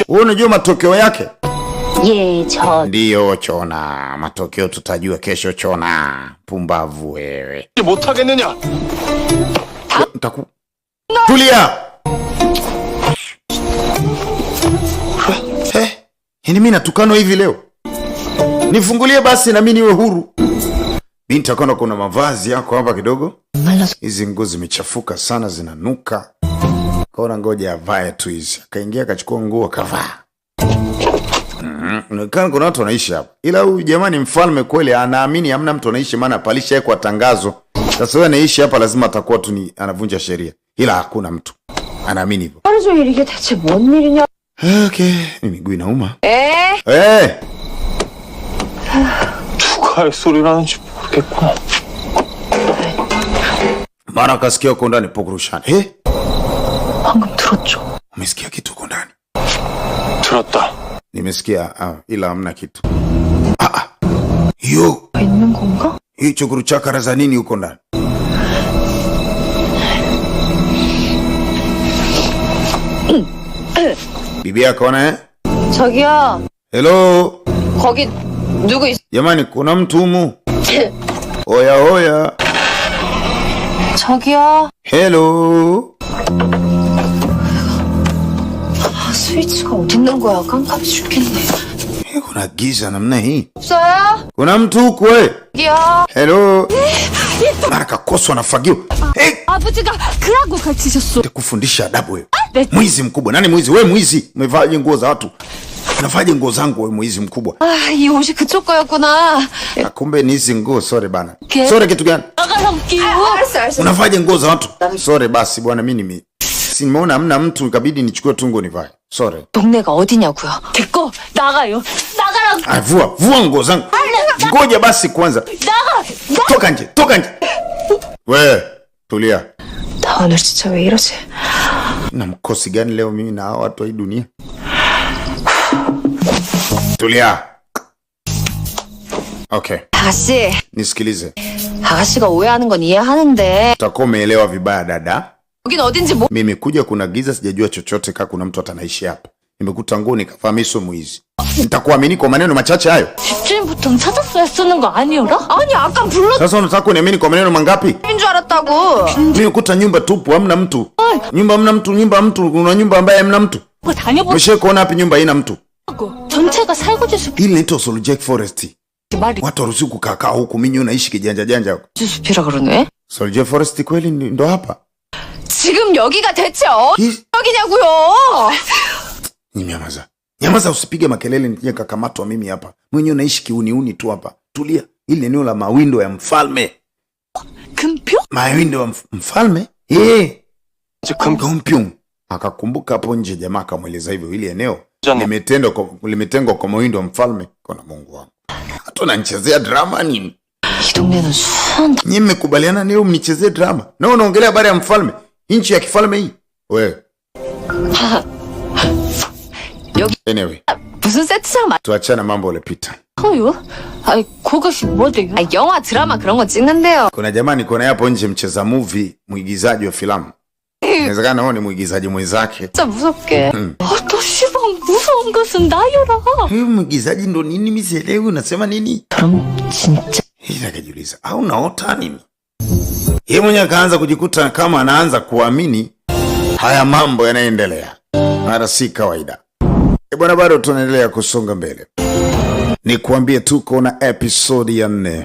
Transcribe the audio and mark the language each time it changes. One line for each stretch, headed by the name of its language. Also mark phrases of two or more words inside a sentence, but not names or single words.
Swahili: Wewe unajua matokeo yake?
Korean: 예, 저
Swahili: Ndiyo chona. Matokeo tutajua kesho chona. Pumbavu wewe.
Korean: 못하겠느냐.
Swahili: Tulia. Yaani mimi natukano hivi leo? Nifungulie basi na mimi niwe huru. Mimi nitakwenda kuna mavazi yako hapa kidogo. Hizi nguo zimechafuka sana, zinanuka. Kaona ngoja avae tu hizi. Akaingia akachukua nguo akavaa. Kuna watu wanaishi hapa. Ila huyu jamani mfalme kweli anaamini hamna mtu anaishi, maana palisha kwa tangazo. Sasa wewe anaishi hapa lazima atakuwa tu ni anavunja sheria. Ila hakuna mtu anaamini hivyo.
Korean: 하루 종일 이게 대체 뭔 일이냐?
Swahili: Okay, miguu inauma.
Korean: 누가 할 소리라는지 모르겠구나.
Swahili: Mara akasikia uko ndani pokurushani.
Korean: 방금 들었죠?
Swahili: Umesikia kitu uko ndani?
Korean: 들었다.
Swahili: Nimesikia ila hamna kitu. Yo,
Korean: 있는 건가?
Swahili: hicho kuruchakara za nini uko ndani? Bibi akaona
Korean: 저기요.
Swahili: Hello.
Korean: 거기 누구 있어?
Swahili: Jamani kuna mtu humu. Oya.
Korean: 저기요.
Swahili: Hello.
Korean: 스위치가 어디 있는 거야? 깜깜이 죽겠네.
Swahili: Kuna giza namna hii.
Korean: 없어요?
Swahili: Kuna mtu huku wewe?
Korean: 여기요.
Swahili: Hello. Mara kakoswa na fagio.
Korean: 아버지가 그러고 가르치셨어.
Swahili: Kufundisha adabu wewe.
Korean: 네.
Swahili: Mwizi mkubwa. Nani mwizi? Wewe mwizi. Umevaje nguo za watu? Unavaje nguo zangu wewe mwizi mkubwa?
Korean: 이 옷이 그쪽 거였구나.
Swahili: Kumbe ni hizi nguo. Sorry bana. Ke? Sorry kitu gani?
Korean: 나가랑 끼고. 알았어.
Swahili: Unavaje nguo za watu? Sorry basi bwana mimi simeona hamna mtu ikabidi nichukue tungo nivae. Sorry.
Korean: 동네가 어디냐고요? 됐고 나가요. 나가라고.
Swahili: Vua nguo zangu. Ngoja basi kwanza.
Korean: 나가.
Swahili: Toka nje. Wewe, tulia.
Korean: 나 오늘 진짜 왜 이러지?
Swahili: Na mkosi gani leo mimi na hawa watu wa hii dunia? Tulia. Okay.
Korean: 아가씨.
Swahili: Nisikilize.
Korean: 아가씨가 오해하는 건 이해하는데.
Swahili: Utakuwa umeelewa vibaya dada.
Korean: 여긴 어딘지 뭐.
Swahili: Mimi kuja kuna giza sijajua chochote kama kuna mtu atanaishi hapa. Nimekuta nguo nikafahami sio mwizi. Nitakuamini kwa maneno machache hayo?
Korean: 집주인부터 찾았어야 쓰는 거 아니오라? 아니 아까 불렀.
Swahili: Sasa unataka kuniamini kwa maneno mangapi?
Korean: 인 줄 알았다고.
Swahili: Nimekuta nyumba tupu, hamna mtu. Nyumba hamna mtu, kuna nyumba ambaye hamna mtu.
Korean: 뭐 다녀보.
Swahili: Umeshaona wapi nyumba haina mtu?
Korean: 전체가 살구지 숲.
Swahili: Hili inaitwa Soljack Forest.
Korean: 말이
Swahili: Watu waruhusiwi kukaa huku, mimi unaishi kijanja janja huko.
Korean: 숲이라 그러네.
Swahili: Soljack Forest kweli ndo hapa?
Korean: 지금 여기가 대체 어디냐고요?
Swahili: Nyamaza. Nyamaza, usipige makelele nije kakamatwa mimi hapa. Mwenyewe unaishi kiuniuni tu hapa. Tulia. Hili eneo la mawindo ya mfalme.
Korean: 금표?
Swahili: Mawindo ya mfalme? Kumpiung. Akakumbuka hapo nje jamaa akamweleza hivyo, hili eneo limetengwa kwa mawindo ya mfalme. Kuna Mungu wangu. Hata unanichezea drama nini?
Korean: 이 동네는 수한.
Swahili: Nyinyi mmekubaliana leo mnichezee drama. Na unaongelea habari ya mfalme. Nchi ya kifalme hii. Wewe. Anyway.
Korean: 무슨 세트장
Swahili: Tuachana mambo yaliyopita.
Korean: 맞아요? 아이 그것이 뭐대요? 아 영화 드라마 그런 거 찍는데요.
Swahili: Kuna jamaa niko naye hapo nje, mcheza movie, mwigizaji wa filamu. Inawezekana huyo ni mwigizaji mwenzake.
Korean: 진짜 무섭게. 또 시방 무서운 것은 나여라.
Swahili: Huyo mwigizaji ndo nini misielewi, unasema nini?
Korean: 그럼 진짜
Swahili: Hili akajiuliza, au naota nini? Yeye mwenyewe akaanza kujikuta kama anaanza kuamini haya mambo yanaendelea. Mara si kawaida. Bwana, bado tunaendelea kusonga mbele. Nikuambie tuko na episode ya 4.